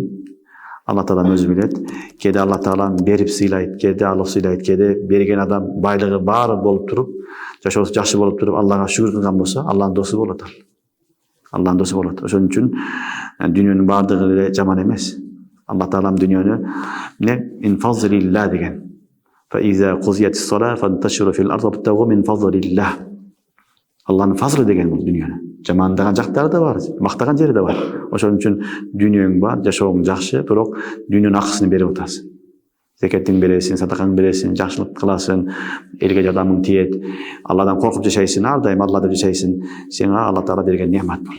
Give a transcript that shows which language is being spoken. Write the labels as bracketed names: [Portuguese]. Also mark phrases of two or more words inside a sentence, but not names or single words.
[Kyrgyz] Алла Тааланын өзү билет. Кээде Алла Таала берип сыйлайт, кээде алып сыйлайт, кээде берген адам байлыгы баары болуп туруп, жашоосу жакшы болуп туруп, Аллага шүгүр кылган болсо, Алланын досу болот ал. Алланын досу болот. Ошон үчүн дүйнөнүн баардыгы эле жаман эмес. Алла Таалам дүйнөнү [Arabic] من فضل الله [Kyrgyz] деген. [Arabic] فإذا قضيت الصلاة فانتشروا في الأرض وابتغوا من فضل الله. [Kyrgyz] Алланын фазлы деген бул дүйнөнү. Жамандаган жактары да бар, мактаган жери да бар. Ошон үчүн дүйнөң бар, жашооң жакшы, бирок дүйнөнүн акысын берип атасың. Зекеттин бересиң, садакаң бересиң, жакшылык кыласың, элге жардамың тиет. Алладан коркуп жашайсың, ар дайым Алла деп жашайсың. Сеңа Алла Таала берген неамат бул.